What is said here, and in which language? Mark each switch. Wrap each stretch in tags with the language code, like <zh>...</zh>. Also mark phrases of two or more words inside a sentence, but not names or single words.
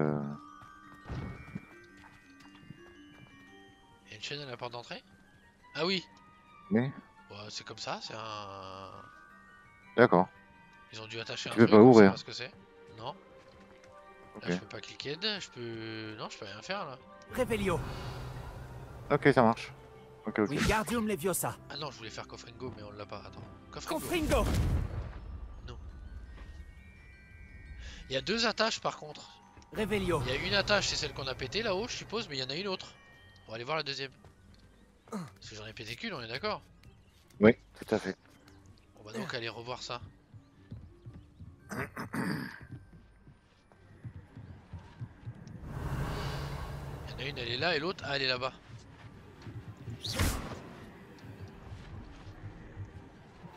<fr>Il y a une chaîne à la porte d'entrée? Ah oui! Oui. Ouais, c'est comme ça, c'est un... D'accord. Ils ont dû attacher un Tu peux truc, pas on sait ouvrir. pas ce que c'est. Non. Ok. Là je peux pas cliquer, je peux... Non, je peux rien faire là. Révélio. Ok, ça marche. Ok. Wingardium Leviosa. Ah non, je voulais faire Confringo, mais on l'a pas. Attends. Confringo. Confringo. Non. Il y a deux attaches par contre. Révélio. Il y a une attache, c'est celle qu'on a pété là-haut, je suppose, mais il y en a une autre. On va aller voir la deuxième. Parce que j'en ai pété qu'une, on est d'accord? Oui, tout à fait. On va donc aller revoir ça. Il y en a une, elle est là, et l'autre, ah, elle est là-bas.</fr>